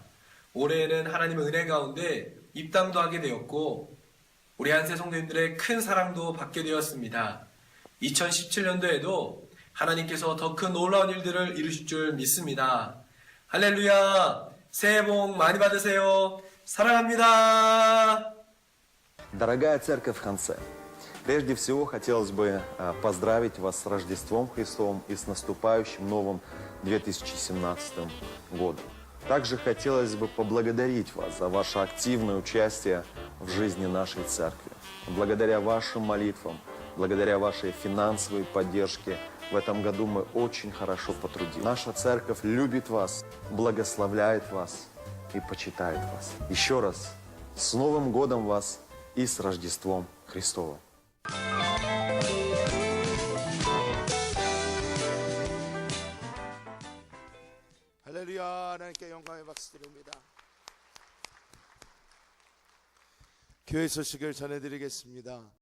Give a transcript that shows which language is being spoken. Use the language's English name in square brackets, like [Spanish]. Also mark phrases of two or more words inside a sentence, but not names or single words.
[Korean] 올해에는 하나님의 은혜 가운데 입당도 하게 되었고 우리 한세 성도님들의 큰 사랑도 받게 되었습니다. 2017년도에도 하나님께서 더 큰 놀라운 일들을 이루실 줄 믿습니다. 할렐루야! 새해 복 많이 받으세요. 사랑합니다. [Russian] Дорогая церковь в конце, прежде всего хотелось бы поздравить вас с Рождеством Христовым и с наступающим новым 2017 годом. Также хотелось бы поблагодарить вас за ваше активное участие в жизни нашей церкви. Благодаря вашим молитвам, благодаря вашей финансовой поддержке в этом году мы очень хорошо потрудились. Наша церковь любит вас, благословляет вас и почитает вас. Еще раз, с Новым годом вас и с Рождеством Христовым! [Korean] 할렐루야. 하나님께 영광의 박수 드립니다. 교회 소식을 전해드리겠습니다.